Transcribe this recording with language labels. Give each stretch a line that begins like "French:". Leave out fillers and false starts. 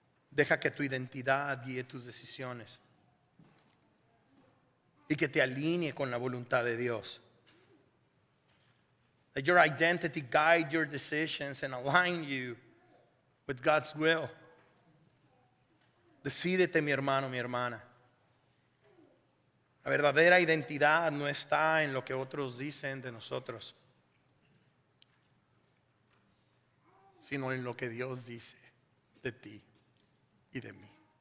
Spanish: Deja que tu identidad guíe tus decisiones y que te alinee con la voluntad de Dios.
English: Let your identity guide your decisions and align you with God's will.
Spanish: Decídete, mi hermano, mi hermana. La verdadera identidad no está en lo que otros dicen de nosotros, sino en lo que Dios dice de ti y de mí.